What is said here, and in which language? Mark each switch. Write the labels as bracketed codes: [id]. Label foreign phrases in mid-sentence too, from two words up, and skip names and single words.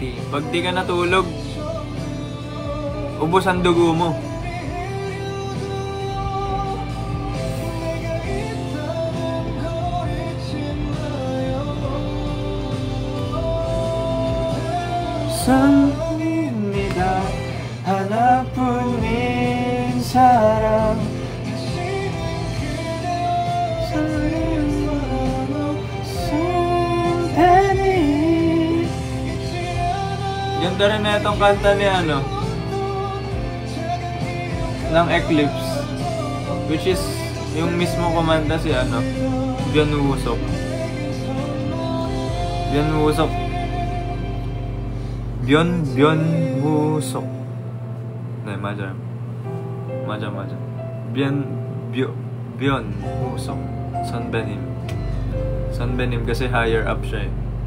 [tl] Pag di ka natulog, ubos ang dugo mo. [ko] Sanibida 하나뿐인 사랑 [tl] Ganda rin na itong kanta ni ano ng Eclipse, [en] which is [tl] yung mismo kumanta si ano Byeon Woo-sok. Byeon Woo-sok. [ko] 네, 맞아요. 맞아. [tl] Byeon Woo-sok. 선배님 kasi higher up siya eh.